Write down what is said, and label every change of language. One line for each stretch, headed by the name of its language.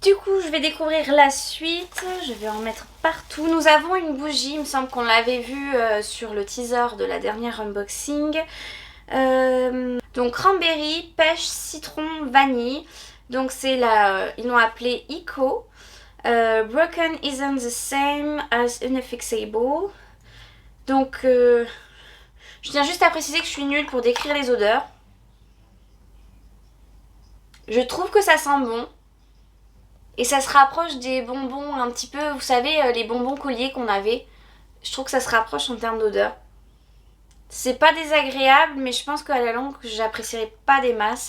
French: Du coup je vais découvrir la suite, je vais en mettre partout. Nous avons une bougie, il me semble qu'on l'avait vue sur le teaser de la dernière unboxing. Donc cranberry, pêche, citron, vanille. Donc c'est ils l'ont appelé Eco.
English: Broken isn't the same as unfixable.
French: Donc je tiens juste à préciser que je suis nulle pour décrire les odeurs. Je trouve que ça sent bon. Et ça se rapproche des bonbons un petit peu, vous savez, les bonbons colliers qu'on avait. Je trouve que ça se rapproche en termes d'odeur. C'est pas désagréable, mais je pense qu'à la longue, j'apprécierai pas des masses.